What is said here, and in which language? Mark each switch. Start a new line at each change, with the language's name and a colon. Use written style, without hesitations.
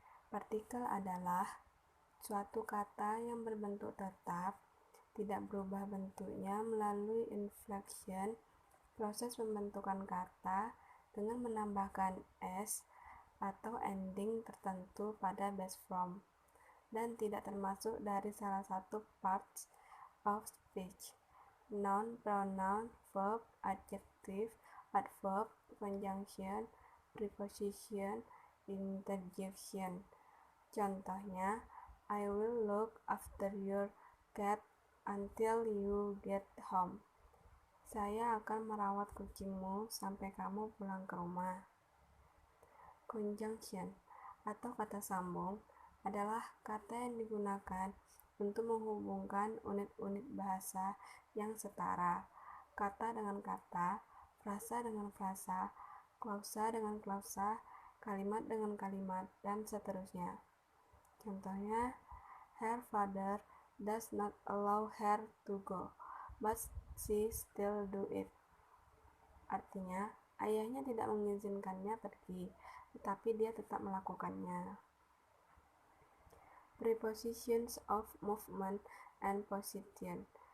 Indonesian: Partikel adalah suatu kata yang berbentuk tetap, tidak berubah bentuknya melalui inflection, proses pembentukan kata dengan menambahkan s atau ending tertentu pada base form, dan tidak termasuk dari salah satu parts of speech.
English: Noun, pronoun, verb, adjective, adverb, conjunction, preposition, interjection.
Indonesian: Contohnya,
English: I will look after your cat until you get home.
Indonesian: Saya akan merawat kucingmu sampai kamu pulang ke rumah. Conjunction atau kata sambung adalah kata yang digunakan untuk menghubungkan unit-unit bahasa yang setara, kata dengan kata, frasa dengan frasa, klausa dengan klausa, kalimat dengan kalimat, dan seterusnya. Contohnya,
English: her father does not allow her to go, but she still do it.
Indonesian: Artinya, ayahnya tidak mengizinkannya pergi, tetapi dia tetap melakukannya.
English: Prepositions of movement and position.